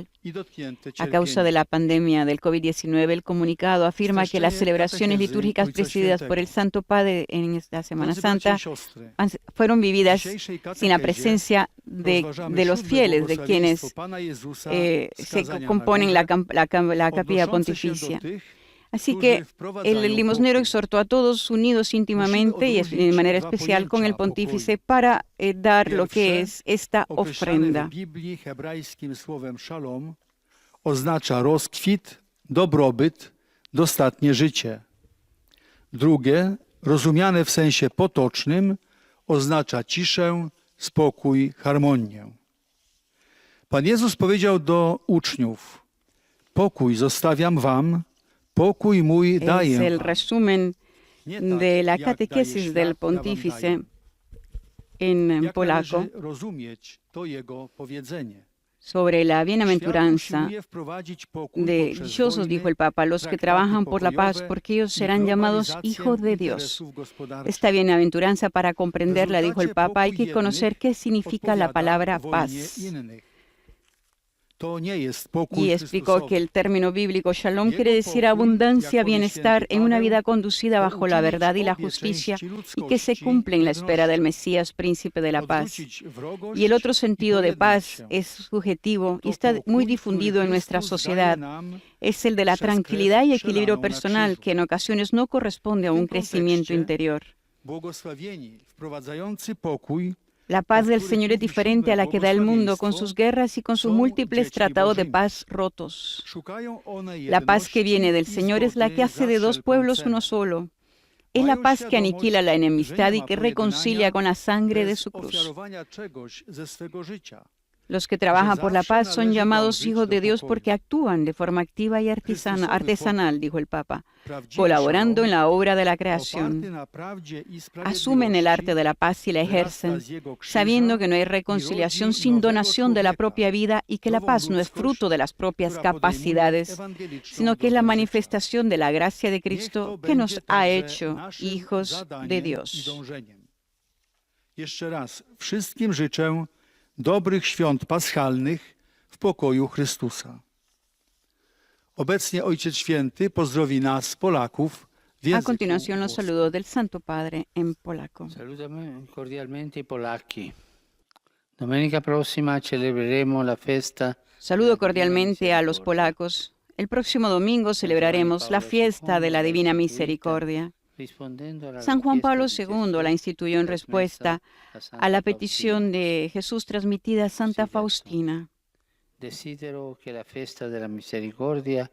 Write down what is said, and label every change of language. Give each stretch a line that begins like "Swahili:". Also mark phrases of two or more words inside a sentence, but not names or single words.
Spanish: A causa de la pandemia del COVID-19, el comunicado afirma que las celebraciones litúrgicas presididas por el Santo Padre en esta Semana Santa fueron vividas sin la presencia de los fieles, de quienes se componen la capilla pontificia. Así que el limosnero exhortó a todos unidos íntimamente y de manera especial con el pontífice para dar lo que es esta ofrenda.
Polish: Oznacza rozkwit, dobrobyt, dostatnie życie. Drugie, rozumiane w sensie potocznym, oznacza ciszę, spokój, harmonię. Pan Jezus powiedział do uczniów: pokój zostawiam wam, pokój mój daję
Spanish: Es el
Polish: wam.
Spanish: resumen de la catequesis del pontífice en
Polish: Jak
Spanish: polaco
Polish: należy rozumieć to jego powiedzenie?
Spanish: sobre la bienaventuranza
Polish: Usiłuje wprowadzić pokój
Spanish: de
Polish: poprzez
Spanish: dichosos,
Polish: wojny,
Spanish: dijo el Papa, los que
Polish: traktaty
Spanish: trabajan por la paz,
Polish: pokojowe
Spanish: porque ellos
Polish: i
Spanish: serán llamados
Polish: globalizację
Spanish: hijos de Dios.
Polish: interesów gospodarczych.
Spanish: Esta bienaventuranza, para comprenderla, dijo el Papa, hay que
Polish: Pokój
Spanish: conocer
Polish: jednych
Spanish: qué significa la
Polish: odpowiada
Spanish: palabra
Polish: wojnie
Spanish: paz.
Polish: innych. To nie jest pokój
Spanish: Y explicó
Polish: Chrystusowy.
Spanish: que el término bíblico shalom quiere decir abundancia, bienestar en una vida conducida bajo la verdad y la justicia y que se cumple en la espera del Mesías, príncipe de la paz. Y el otro sentido de paz es subjetivo y está muy difundido en nuestra sociedad. Es el de la tranquilidad y equilibrio personal, que en ocasiones no corresponde a un crecimiento interior.
Polish: Błogosławieni, wprowadzający pokój,
Spanish: La paz del Señor es diferente a la que da el mundo con sus guerras y con sus múltiples tratados de paz rotos.
Polish: szukają one
Spanish: La paz que viene del
Polish: jedności i
Spanish: Señor es la que hace de dos
Polish: wszelką
Spanish: pueblos
Polish: cenę.
Spanish: uno solo. Es la paz que aniquila la enemistad y que reconcilia con la sangre de
Polish: bez
Spanish: su cruz.
Polish: ofiarowania czegoś ze swego życia.
Spanish: Los que trabajan por la paz son llamados hijos de Dios porque actúan de forma activa y artesanal, dijo el Papa, colaborando en la obra de la creación. Asumen el arte de la paz y la ejercen, sabiendo que no hay reconciliación sin donación de la propia vida y que la paz no es fruto de las propias capacidades, sino que es la manifestación de la gracia de Cristo que nos ha hecho hijos de Dios.
Polish: Jeszcze raz wszystkim życzę dobrych świąt paschalnych w pokoju Chrystusa. Obecnie Ojciec Święty pozdrowi nas, Polaków, w
Spanish: A
Polish: języku
Spanish: continuación, los saludos del Santo Padre en polaco.
Italian: Salutami cordialmente i polacchi. Domenica prossima celebreremo la festa.
Spanish: Saludo cordialmente a los polacos. El próximo domingo celebraremos la fiesta de la Divina Misericordia. San Juan Pablo II la instituyó en respuesta a la petición de Jesús transmitida a Santa Faustina. Deseo que la fiesta de la misericordia